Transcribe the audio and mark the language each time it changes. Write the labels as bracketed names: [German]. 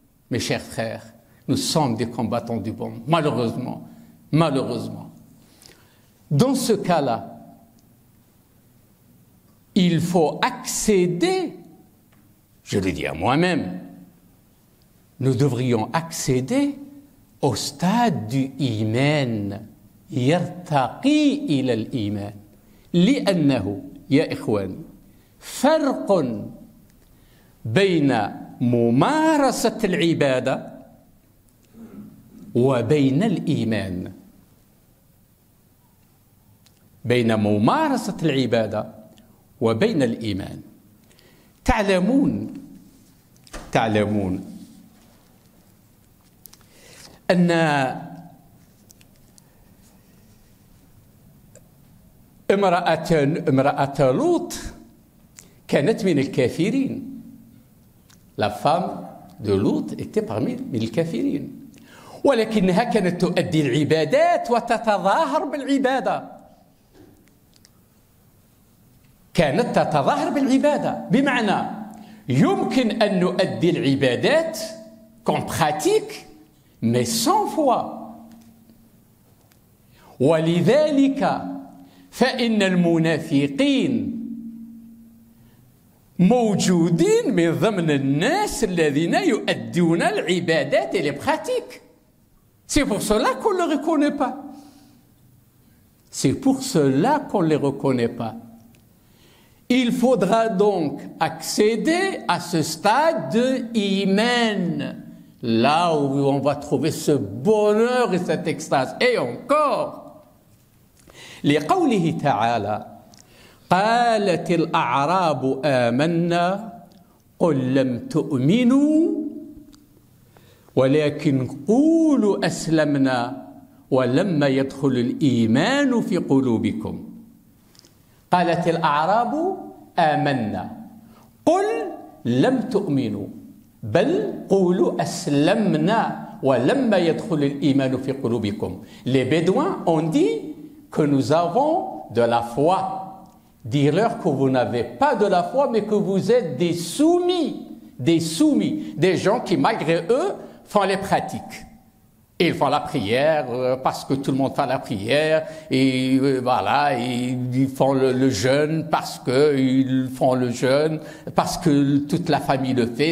[French] Mes chers frères, nous sommes des combattants du bas monde. Malheureusement. Malheureusement. Dans ce cas-là, il faut accéder, je le dis à moi-même, nous devrions accéder au stade du iman. [Arabic] يرتقي إلى الإيمان لأنه يا إخواني فرق بين ممارسة العبادة وبين الإيمان. بين ممارسة العبادة وبين الإيمان. تعلمون أن امرأة لوط كانت من الكافرين. [French] La femme de Lot était parmi الكافرين. [Arabic] ولكنها كانت تؤدي العبادات وتتظاهر بالعبادة. كانت تتظاهر بالعبادة بمعنى يمكن أن نؤدي العبادات [French] qu'on pratique mais sans foi. [Arabic] ولذلك فإن المنافقين موجودين من ضمن الناس الذين يؤدون العبادات [French] et les pratiquent. C'est pour cela qu'on ne les reconnaît pas. C'est pour cela qu'on ne les reconnaît pas. Il faudra donc accéder à ce stade de iman, là où on va trouver ce bonheur et cette extase. Et encore, [Arabic] لقوله تعالى قالت الأعراب آمنا قل لم تؤمنوا ولكن قولوا أسلمنا ولما يدخل الإيمان في قلوبكم. قالت الأعراب آمنا قل لم تؤمنوا بل قولوا أسلمنا ولما يدخل الإيمان في قلوبكم. [French] Les Bédouins ont dit que nous avons de la foi. Dire-leur que vous n'avez pas de la foi, mais que vous êtes des soumis, des gens qui, malgré eux, font les pratiques. Et ils font la prière parce que tout le monde fait la prière, et voilà, et ils font le jeûne parce qu'ils font le jeûne, parce que toute la famille le fait.